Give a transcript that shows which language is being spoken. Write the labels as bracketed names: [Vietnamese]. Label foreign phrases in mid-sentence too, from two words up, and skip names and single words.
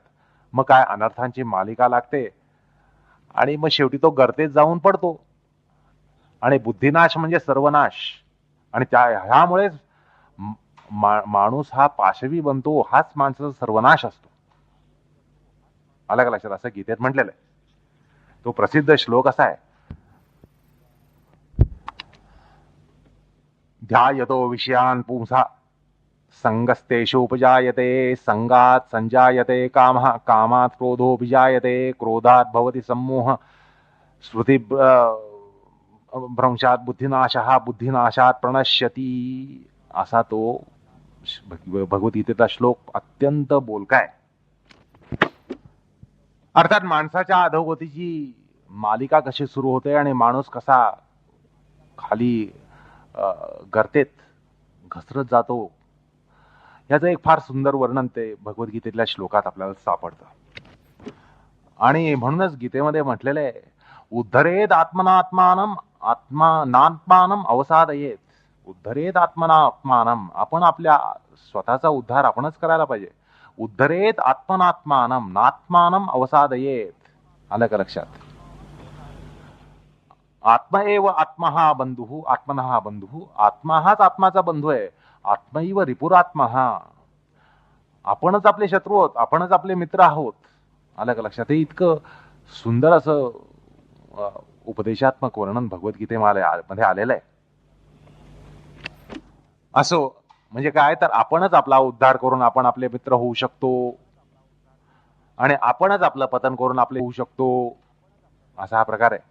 [Marathi] मग काय अनर्थांची मालिका लागते आणि मग शेवटी तो गर्तेत जाऊन पडतो. आणि बुद्धिनाश म्हणजे सर्वनाश. आणि ह्यामुळेच माणूस हा पाशवी बनतो. हाच माणसाचा सर्वनाश असतो. आलं का लक्षात? असं गीतेत म्हटलेलं आहे. तो प्रसिद्ध श्लोक असा आहे, [Sanskrit] ध्यायतो विषयान् पुंसा संगस्तेषुपजायते, संगात संजायते कामः, कामात् क्रोधोऽभिजायते, क्रोधात् भवति सम्मोहः, स्मृति भ्रंशात बुद्धिनाशः, बुद्धिनाशात प्रणश्यती. [Marathi] असा तो भगवद्गीतेचा श्लोक अत्यंत बोलका आहे. अर्थात माणसाच्या अधोगतीची मालिका कशी सुरू होते आणि माणूस कसा खाली गर्तेत घसरत जातो, याचं एक फार सुंदर वर्णन ते भगवद्गीतेतल्या श्लोकात आपल्याला सापडतं. आणि म्हणूनच गीतेमध्ये म्हटलेलं आहे, [Sanskrit] उद्धरेत आत्मनात्मानम आत्मानात्मानम अवसादयेत. उद्धरेत आत्मनात्मानम, [Marathi] आपण आपल्या स्वतःचा उद्धार आपणच करायला पाहिजे. [Sanskrit] उद्धरेत आत्मनात्मानम नात्मानम अवसादयेत. [Marathi] आलं का लक्षात? [Sanskrit] आत्मा एव आत्मा बंधू, आत्मनः बंधू. [Marathi] आत्मा हाच आत्माचा बंधू आहे. [Sanskrit] आत्मैव रिपुरात्मा. [Marathi] आपणच आपले शत्रू आहोत, आपणच आपले मित्र आहोत. आलं का लक्षात? हे इतकं सुंदर असं उपदेशात्मक वर्णन भगवद्गीतेमध्ये आलेलं आहे. असो, म्हणजे काय, तर आपणच आपला उद्धार करून आपण आपले मित्र होऊ शकतो आणि आपणच आपलं पतन करून आपले होऊ शकतो, असा हा प्रकार आहे.